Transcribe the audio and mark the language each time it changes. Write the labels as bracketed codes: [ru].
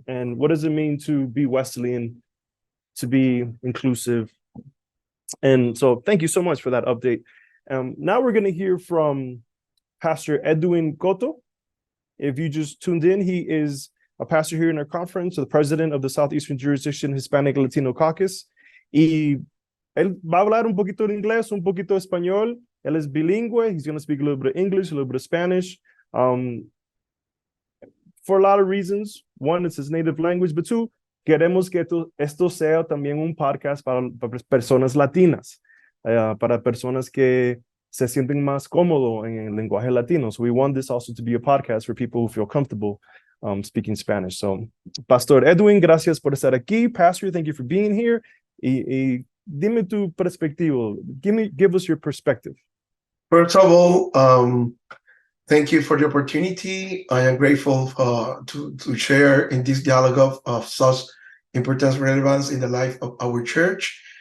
[en] And what does it mean to be Wesleyan, to be inclusive? And so thank you so much for that update. Now we're going to hear from Pastor Edwin Cotto. If you just tuned in, he is a pastor here in our conference, the president of the Southeastern Jurisdiction Hispanic Latino Caucus. [es] Y él va a hablar un poquito de inglés, un poquito de español. Él es bilingüe. [en] He's going to speak a little bit of English, a little bit of Spanish. For a lot of reasons. One, it's his native language, but two, [es] queremos que esto sea también un podcast para personas latinas, para personas que se sienten más cómodo en el lenguaje latino. [en] So we want this also to be a podcast for people who feel comfortable speaking Spanish. So, Pastor Edwin, [es] gracias por estar aquí. [en] Pastor, thank you for being here. [es] Y dime tu perspectiva. [en] Give us your perspective. First of all, thank you for the opportunity. I am grateful to share in this dialogue of such importance relevance in the life of our church.